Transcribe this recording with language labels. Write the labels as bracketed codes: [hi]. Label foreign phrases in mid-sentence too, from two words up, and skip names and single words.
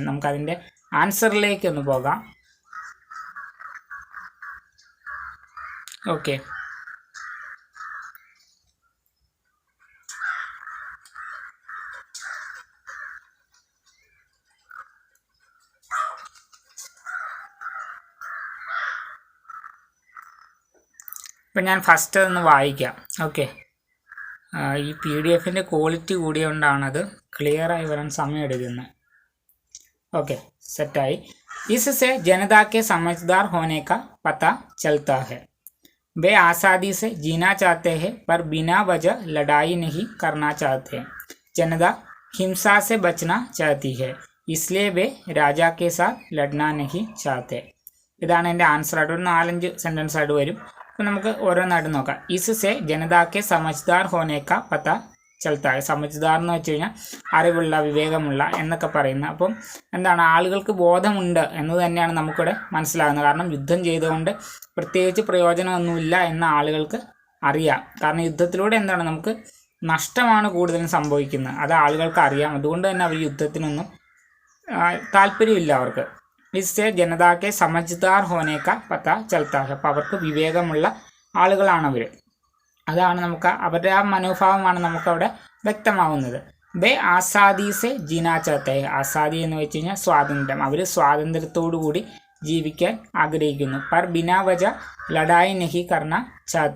[ml] നമുക്കതിൻ്റെ ആൻസറിലേക്ക് ഒന്ന് പോകാം. ഓക്കെ, ഇപ്പം ഞാൻ ഫസ്റ്റ് ഒന്ന് വായിക്കാം. ഓക്കെ, ഈ PDF ക്വാളിറ്റി കൂടിയോണ്ടാണത് ക്ലിയറായി വരാൻ സമയം എടുക്കുന്നത്. ओके, सेटाई. [hi] इससे जनता के समझदार होने का पता चलता है. वे आज़ादी से जीना चाहते हैं पर बिना वजह लड़ाई नहीं करना चाहते. जनता हिंसा से बचना चाहती है, इसलिए वे राजा के साथ लड़ना नहीं चाहते. [ml] ഇതാണ് എൻ്റെ ആൻസറായിട്ട് ഒരു 4-5 സെൻറ്റൻസ് ആയിട്ട് വരും. അപ്പോൾ നമുക്ക് ഓരോന്നായിട്ട് നോക്കാം. [hi] इससे जनता के समझदार होने का पता ചലത്താ. [ml] സമജ്ദാർ എന്ന് വെച്ച് കഴിഞ്ഞാൽ അറിവുള്ള, വിവേകമുള്ള എന്നൊക്കെ പറയുന്ന. അപ്പം എന്താണ്, ആളുകൾക്ക് ബോധമുണ്ട് എന്ന് തന്നെയാണ് നമുക്കിവിടെ മനസ്സിലാകുന്നത്. കാരണം യുദ്ധം ചെയ്തുകൊണ്ട് പ്രത്യേകിച്ച് പ്രയോജനമൊന്നുമില്ല എന്ന ആളുകൾക്ക് അറിയാം. കാരണം യുദ്ധത്തിലൂടെ എന്താണ്, നമുക്ക് നഷ്ടമാണ് കൂടുതലും സംഭവിക്കുന്നത്. അത് ആളുകൾക്ക് അറിയാം. അതുകൊണ്ട് തന്നെ അവർ യുദ്ധത്തിനൊന്നും താല്പര്യമില്ല അവർക്ക്. [hi] इससे जनता के समझदार होने का पता चलता है. [ml] അപ്പോൾ അവർക്ക് വിവേകമുള്ള ആളുകളാണവർ. അതാണ് നമുക്ക് അവരുടെ ആ മനോഭാവമാണ് നമുക്കവിടെ വ്യക്തമാവുന്നത്. [hi] वे आज़ादी से जीना चाहते. [ml] ആസാദി എന്ന് വെച്ച് കഴിഞ്ഞാൽ സ്വാതന്ത്ര്യം. അവർ സ്വാതന്ത്ര്യത്തോടു കൂടി ജീവിക്കാൻ ആഗ്രഹിക്കുന്നു. [hi] पर बिना वजह लड़ाई नहीं करना चाहते.